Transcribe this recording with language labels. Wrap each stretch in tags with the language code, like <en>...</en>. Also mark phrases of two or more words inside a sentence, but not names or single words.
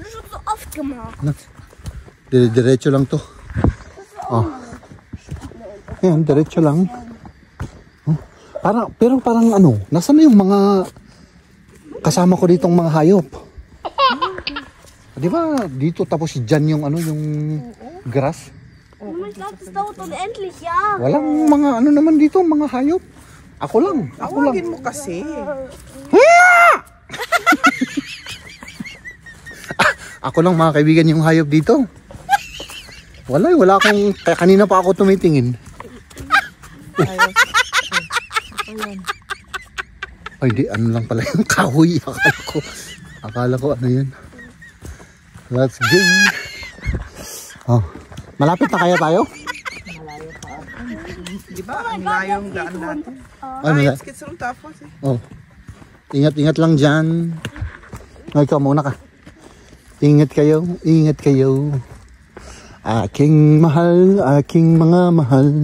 <tl>Diretso lang to. Oh. Ayan, diretso lang. Oh. Pero parang ano, nasaan na yung mga kasama ko ditong mga hayop? Di ba dito tapos dyan yung ano, yung grass?</tl> <de>Oh mein Gott, das dauert unendlich Jahre.</de> <tl>Walang mga ano naman dito, mga hayop. Ako lang. Awagin mo kasi. Ako lang mga kaibigan yung hayop dito. Wala akong, kaya kanina pa ako tumitingin. Ay di, ano lang pala yung kahoy. Akala ko ano yun.</tl> <en>Let's go.</en> <tl>Oh, malapit na kaya tayo? Di ba ang layo yung daan natin? It's kitsurong tapos eh. Oh. Ingat lang dyan. Ay, ikaw muna ka. Ingat kayo. Aking mahal, aking mga mahal.</tl>